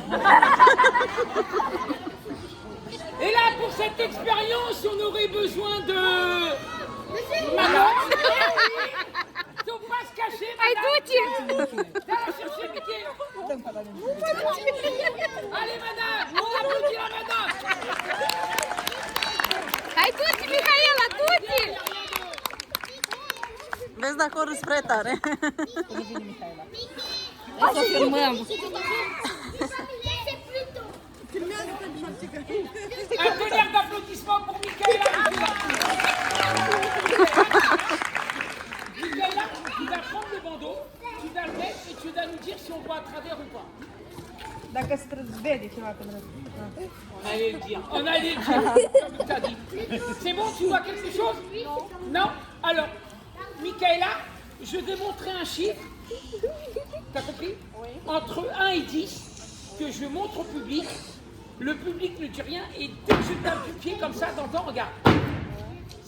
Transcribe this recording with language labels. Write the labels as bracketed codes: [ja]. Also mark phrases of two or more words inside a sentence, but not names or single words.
[fr] Et là, pour cette expérience, on aurait besoin de... Manon. Faut pas se cacher, madame. Allez chercher Mickey. Allez, madame, on applaudit la madame. [ro] Hai tutti, Mihaela, tutti! Vezi dacă o râs prea tare. Hai să filmăm! [fr] Un tonnerre d'applaudissements pour Michaela. Michaela, tu vas prendre le bandeau, tu vas le mettre et tu vas nous dire si on voit à travers ou pas. [ro] Dacă se vede ceva pe mine. [fr] On allait le dire, comme tu as dit. C'est bon, tu vois quelque chose? Non. Alors, Michaela, je vais montrer un chiffre. T'as compris? Oui. Entre 1 et 10, que je montre au public. Le public ne dit rien et dès que je tape du pied comme ça, t'entends, regarde.